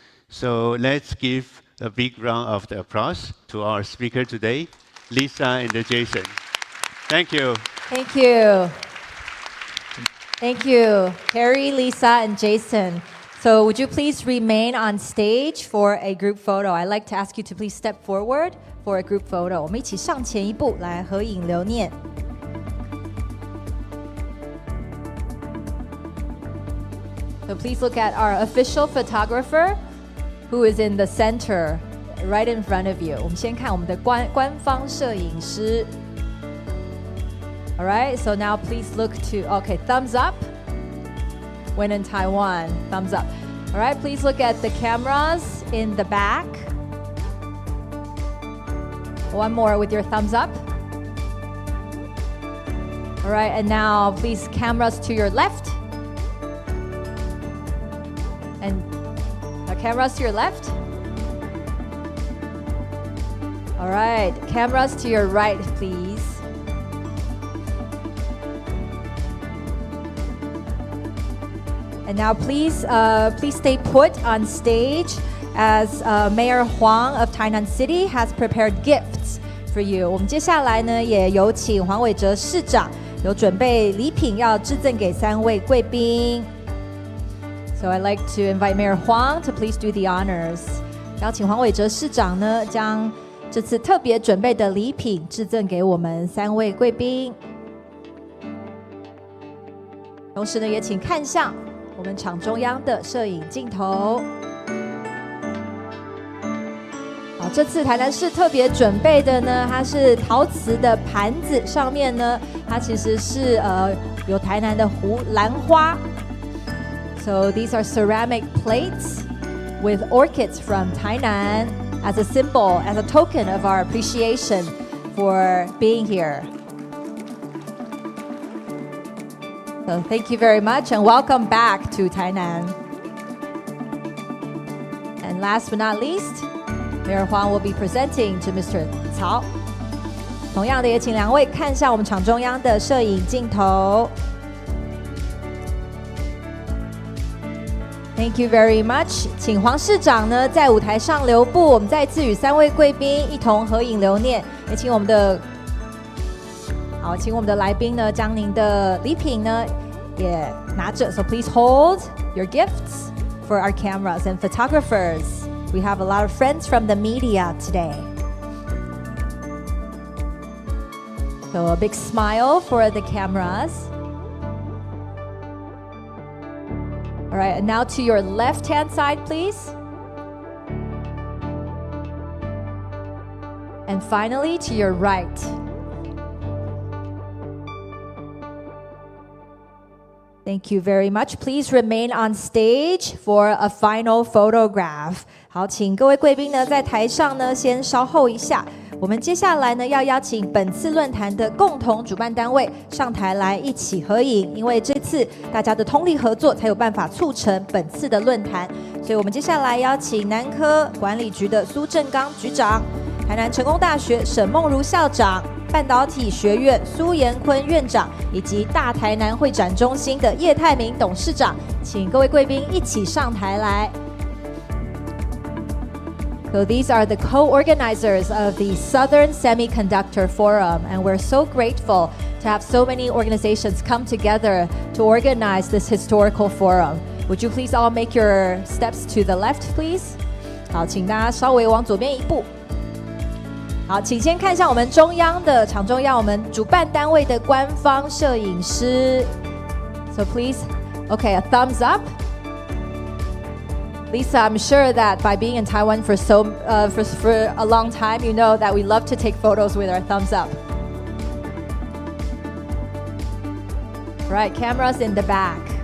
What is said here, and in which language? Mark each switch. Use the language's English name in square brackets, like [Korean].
[English] So let's give a big round of applause to our speaker today, Lisa and Jason. Thank you. Thank you. Thank you, Harry, Lisa, and Jason. So would you please remain on stage for a group photo? I'd like to ask you to please step forward for a group photo. [Chinese] 我们一起上前一步来合影留念。 [English] So please look at our official photographer, who is in the center, right in front of you. [Chinese] 我们先看我们的官方摄影师。 [English] All right, so now please look to, okay, thumbs up. When in Taiwan, thumbs up. All right, please look at the cameras in the back. One more with your thumbs up. All right, and now please cameras to your left. And cameras to your left. All right, cameras to your right, please. And now please stay put on stage as Mayor Huang of Tainan City has prepared gifts for you. [Chinese] 我们接下来呢，也有请黄伟哲市长有准备礼品要致赠给3位贵宾。 [English] So I'd like to invite Mayor Huang to please do the honors. [Chinese] 邀请黄伟哲市长呢，将这次特别准备的礼品致赠给我们3位贵宾。同时呢，也请看向我们场中央的摄影镜头。好，这次台南市特别准备的呢，它是陶瓷的盘子，上面呢，它其实是有台南的兰花。 [English] So these are ceramic plates with orchids from Tainan as a symbol, as a token of our appreciation for being here. So thank you very much and welcome back to Tainan. And last but not least, Mayor Huang will be presenting to Mr. Cao. [Chinese] 同样的，也请2位看向我们场中央的摄影镜头。 [English] Thank you very much. [Chinese] 请黄市长呢在舞台上留步，我们再次与3位贵宾一同合影留念。也请我们的来宾呢将您的礼品呢也拿着。 [English] So please hold your gifts for our cameras and photographers. We have a lot of friends from the media today. So a big smile for the cameras. All right, and now to your left-hand side, please. And finally, to your right. Thank you very much. Please remain on stage for a final photograph. [Chinese] 好，请各位贵宾呢在台上呢先稍后一下。我们接下来呢要邀请本次论坛的共同主办单位上台来一起合影，因为这次大家的通力合作才有办法促成本次的论坛。所以我们接下来邀请南科管理局的苏正刚局长、台南成功大学沈梦如校长、半导体学院苏延坤院长以及大台南会展中心的叶泰明董事长，请各位贵宾一起上台来。 [English] So these are the co-organizers of the Southern Semiconductor Forum, and we're so grateful to have so many organizations come together to organize this historical forum. Would you please all make your steps to the left, please? [Chinese] 好，请大家稍微往左边一步。好，请先看一下我们中央的场中央，我们主办单位的官方摄影师。 [English] So please, okay, a thumbs up. Lisa, I'm sure that by being in Taiwan for a long time, you know that we love to take photos with our thumbs up. Right, cameras in the back.